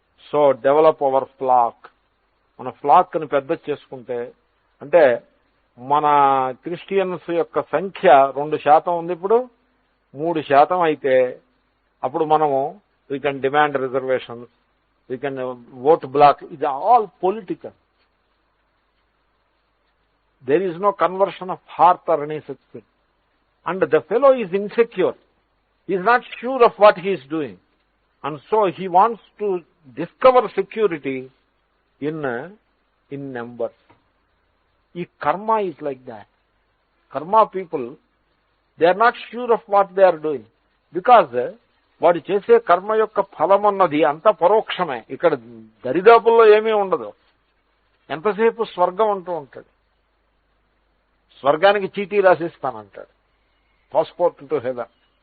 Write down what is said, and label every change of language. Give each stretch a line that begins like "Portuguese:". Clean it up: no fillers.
English: So develop our flock.
Telugu: మన flax ని పెద్ద చేసుకుంటే, అంటే మన క్రిస్టియన్స్ యొక్క సంఖ్య 2% ఉంది, ఇప్పుడు 3% అయితే అప్పుడు మనము
English: We can demand reservations, we can vote block.
Telugu: ఇది all political.
English: There is no conversion of heart or any such thing. And the fellow is insecure, is not sure of what he is doing. And so he wants to discover security in numbers. Ee karma is like that. Karma people, they are not sure of what they are doing.
Telugu: Because వాడు చేసే కర్మ యొక్క ఫలం అన్నది అంతా పరోక్షమే. ఇక్కడ దరిదాపుల్లో ఏమీ ఉండదు. ఎంతసేపు స్వర్గం అంటూ ఉంటాడు. స్వర్గానికి చీటీ రాసిస్తానంటాడు,
English: Passport to heaven.